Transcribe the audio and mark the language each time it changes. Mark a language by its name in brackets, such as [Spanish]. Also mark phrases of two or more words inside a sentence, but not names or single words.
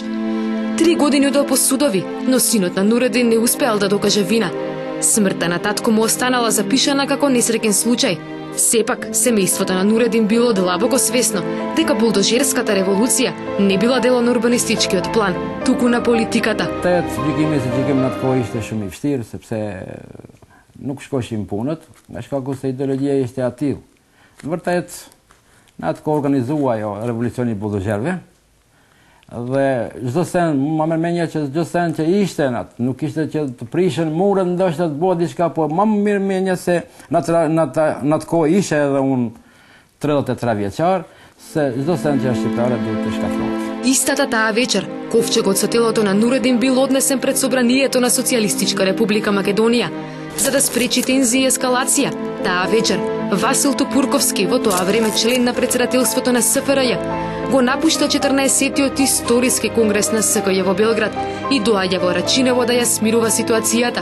[Macedonian] 3 години одел по судови, но синот на Нуредин не успеал да докаже вина. Смртта на татко му останала запишана како несреќен случај. Сепак, семејството на Нуредин било длабоко свесно дека булдожерската револуција не била дел на урбанистичкиот план, туку на политиката. [Albanian] Gjykimi se gjykim në atë kohë ishte shumë i vështirë sepse nuk shkoshin punët, nga shkaku se ideologjia ishte e tillë. Në vërtet, në atë kohë organizua ajo revolucioni i bulldoxherëve dhe çdo sen, më merr mendja që çdo sen që ishte në atë, nuk ishte që të prishen murët, ndoshta të bëhet diçka, po më mirë mendja se në atë kohë ishe edhe unë 33 vjeçar, se çdo sen që është shqiptare duhet të shkatërrohet. [Macedonian] Истата таа вечер, ковчегот со телото на Нуредин бил однесен пред собранието на Социјалистичка република Македонија, за да спречи тензија и ескалација. Таа вечер, Васил Топурковски, во тоа време член на председателството на СФРЈ, го напушта 14-тиот историски конгрес на СКЈ во Белград и доаѓа во Рачиново да ја смирува ситуацијата.